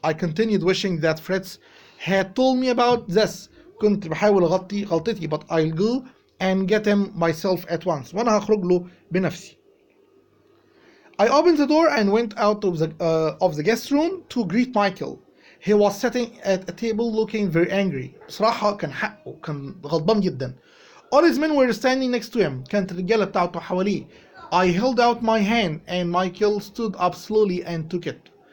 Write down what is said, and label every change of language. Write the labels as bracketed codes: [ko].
[en] I continued wishing that Fritz had told me about this. [ar] كنت بحاول أغطي غلطتي, [en] but I'll go and get him myself at once. [ar] وأنا هخرج له بنفسي. [en] I opened the door and went out of the guest room to greet Michael. He was sitting at a table looking very angry. [ar] بصراحة كان حقه, كان غضبان جدا. [en] All his men were standing next to him. [ar] كانت الرجالة بتاعته حواليه. [en] I held out my hand and Michael stood up slowly and took it.